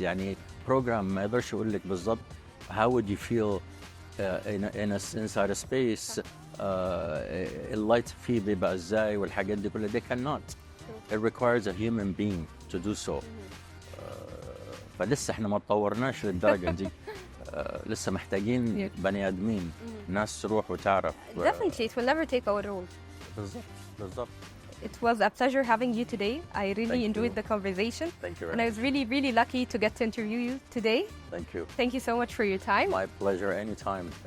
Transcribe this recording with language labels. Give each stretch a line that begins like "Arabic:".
Arabic: يعني
English: program
Arabic: ما يقدرش يقول لك بالضبط
English: how would you feel inside a space.
Arabic: اللايت فيه بيبقى ازاي والحاجات دي كلها.
English: They cannot. It requires a human being to do so.
Arabic: فلسه احنا ما تطورناش للدرجة دي. لسه محتاجين بني ادمين، ناس تروح وتعرف.
English: Definitely, it will never take our role.
Arabic: بالضبط.
English: It was a pleasure having you today. I really enjoyed the conversation. Thank you very and I was really, really lucky to get to interview you today. Thank you. Thank you so much for your time. My pleasure. Anytime.